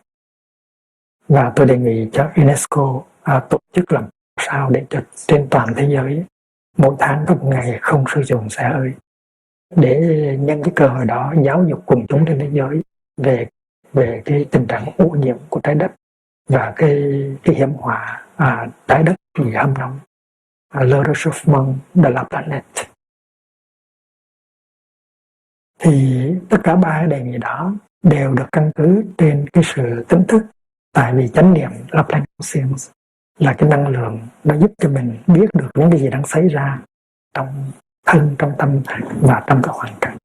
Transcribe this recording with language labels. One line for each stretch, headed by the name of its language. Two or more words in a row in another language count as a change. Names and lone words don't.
Vietnamese: Và tôi đề nghị cho UNESCO tổ chức làm sao để cho trên toàn thế giới mỗi tháng có một ngày không sử dụng xe hơi, để nhân cái cơ hội đó giáo dục quần chúng trên thế giới về cái tình trạng ô nhiễm của trái đất và cái hiểm họa trái đất bị hâm nóng,
French: le réchauffement de la planète.
Vietnamese: Thì tất cả ba đề nghị đó đều được căn cứ trên cái sự tỉnh thức, tại vì chánh niệm là Planck conscience là cái năng lượng nó giúp cho mình biết được những cái gì đang xảy ra trong thân, trong tâm và trong các hoàn cảnh.